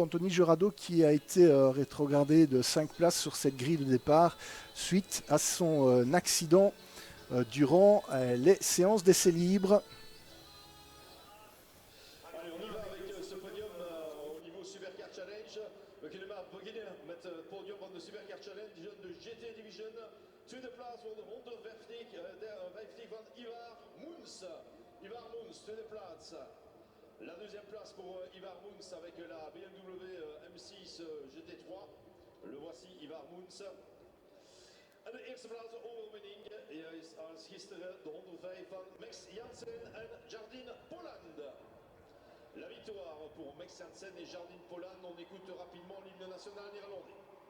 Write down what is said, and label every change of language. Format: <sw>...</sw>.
<fr>Anthony Gerardo qui a été rétrogradé de 5 places sur cette grille de départ suite à son accident durant les séances d'essais libres. Allez, on y va avec ce podium au niveau Supercar Challenge.</fr> <nl>We kunnen maar beginnen met het podium van de Supercar Challenge, de GT Division. Tweede plaats voor de 150 van Ivar Moens. Ivar Moens, tweede plaats.</nl> <fr>La deuxième place pour Ivar Moens avec la BMW M6 GT3. Le voici, Ivar Moens.</fr> <nl>En de eerste plaats de overwinning is als gisteren de 105 van Max Jansen en Jardine Polland.</nl> <fr>La victoire pour Max Jansen et Jardine Polland. On écoute rapidement l'hymne national néerlandais.</fr>